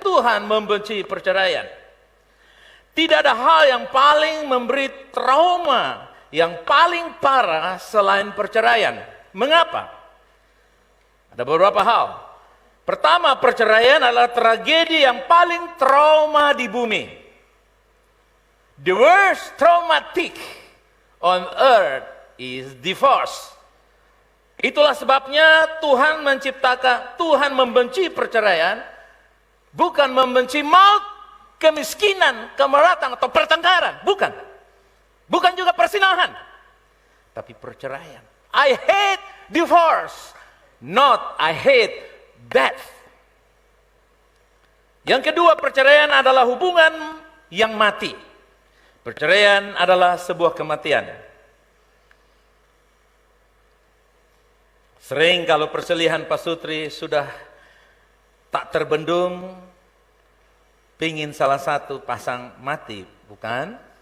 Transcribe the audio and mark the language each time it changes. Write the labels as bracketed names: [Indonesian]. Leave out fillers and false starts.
[Indonesian] Tuhan membenci perceraian. Tidak ada hal yang paling memberi trauma, yang paling parah selain perceraian. Mengapa? Ada beberapa hal. Pertama, perceraian adalah tragedi yang paling trauma di bumi. [English] The worst traumatic on earth is divorce. [Indonesian] Itulah sebabnya Tuhan membenci perceraian, bukan membenci maut, kemiskinan, kemeratan atau pertengkaran, bukan. Bukan juga persinahan, tapi perceraian. [English] I hate divorce, not I hate death. [Indonesian] Yang kedua, perceraian adalah hubungan yang mati. Perceraian adalah sebuah kematian. Sering kalau perselihan pasutri sudah tak terbendung, pingin salah satu pasang mati, bukan?